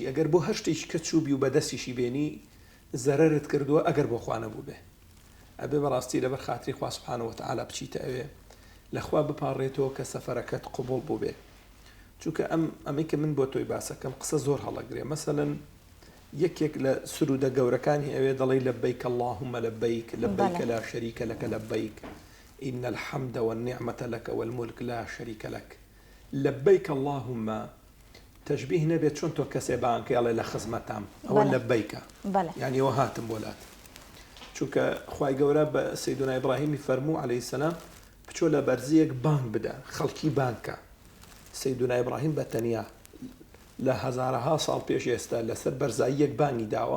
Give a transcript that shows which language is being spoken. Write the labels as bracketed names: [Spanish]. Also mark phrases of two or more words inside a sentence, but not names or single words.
[Central Kurdish] ئەگەر بۆ هەر شتێکی کە چووبی و بەدەستیشی بێنی زەرەرت کردووە، ئەگەر بۆ خوا نەبوو بێ، ئەبێ بەڕاستی لەبەر خاتری خوا [Arabic] سوبحانەهو وتەعالا [Central Kurdish] بچیتە ئەوێ لەخوا بپاڕێتەوە کە سەفەرەکەت قبوڵ بوو بێ. چونکە ئەمەی کە من بۆ تۆی باسەکەم قسە زۆر هەڵەگرێ. مەسەلەن یەکێک لە سرودە گەورەکانی ئەوێ دەڵێ [Arabic] لەبەیک اللهم لەبەیک لەبەیک لا شەریکە لەکە لەبەیک إن الحمد والنعمة لك والملك لا شريك لك. لبيك اللهم تشبيه نبي [Central Kurdish] چون تو کەسێ بانکە ئەڵێ لە خزمەتام ئەوە لەبەیکە، یعنی ئەوە هاتم بۆلات. چونکە خوای گەورە بە سەیدنا ئیبراهیمی فەرموو [Arabic] عەلەیهی سەلام [Central Kurdish] بچۆ لە بەرزیەک بانگ بدە، خەڵکی بانکە. سەیدنا ئیبراهیم بە تەنیا لە هەزارەها ساڵ پێش ئێستا لەسەر بەرزاییەک بانگی داوە.